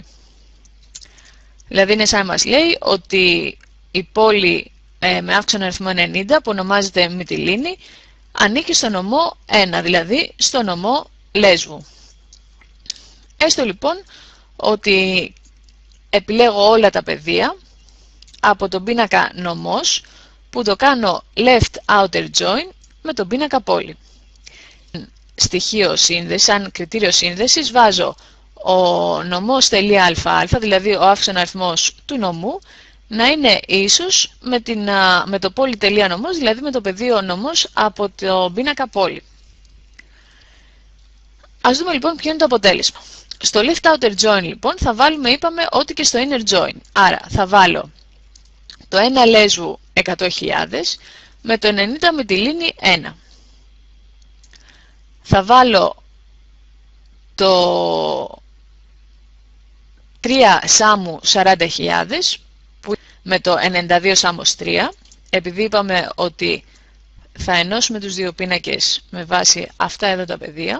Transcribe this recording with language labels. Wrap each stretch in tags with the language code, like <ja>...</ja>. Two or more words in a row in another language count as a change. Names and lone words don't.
<el>Δηλαδή είναι σαν να μας λέει ότι η πόλη με αύξονα αριθμό 90 που ονομάζεται Μυτιλήνη ανήκει στο νομό 1, δηλαδή στο νομό Λέσβου. Έστω λοιπόν ότι επιλέγω όλα τα πεδία από τον πίνακα νομός που το κάνω</el> <en>left outer join</en> <el>με τον πίνακα πόλη. Στοιχείο σύνδεση, σαν κριτήριο σύνδεσης βάζω ο νομός.αα, δηλαδή ο αύξονα αριθμός του νομού, να είναι ίσος με το πόλη.νομός, δηλαδή με το πεδίο νομός από το πίνακα πόλη. Ας δούμε λοιπόν ποιο είναι το αποτέλεσμα. Στο</el> <en>left outer join</en> <el>λοιπόν θα βάλουμε, είπαμε, ό,τι και στο</el> <en>inner join.</en> <el>Άρα θα βάλω το 1 Λέσβου 100.000 με το 90 Μυτιλήνη 1. Θα βάλω το 3 Σάμου 40.000 με το 92 Σάμος 3, επειδή είπαμε ότι θα ενώσουμε τους δύο πίνακες με βάση αυτά εδώ τα πεδία.</el>